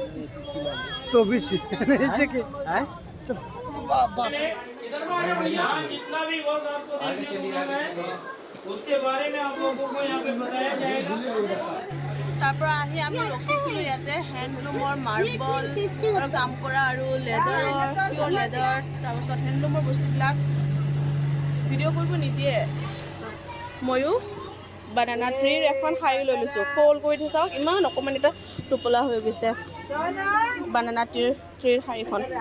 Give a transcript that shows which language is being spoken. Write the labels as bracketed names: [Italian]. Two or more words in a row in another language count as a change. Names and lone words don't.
[Hindi] तो भी ऐसे के है तो यहाँ जितना भी वर्क आपको देखने को मिला है उसके बारे में आप लोगों को यहाँ पे बताया जाएगा [Assamese] তাৰপৰা আহি আমি ৰখিছিলোঁ ইয়াতে হেণ্ডলুমৰ মাৰ্বল আৰু কাম কৰা আৰু লেডাৰৰ [English] pure leather [Assamese] তাৰপিছত হেণ্ডলুমৰ বস্তুবিলাক ভিডিঅ' কৰিব নিদিয়ে ময়ো [English] banana tree [Assamese] এখন শাৰী লৈ লৈছোঁ ফ'ল্ড কৰি থৈ চাওক ইমান অকণমান এটা টোপোলা হৈ গৈছে [English] banana tree [Assamese] শাৰীখন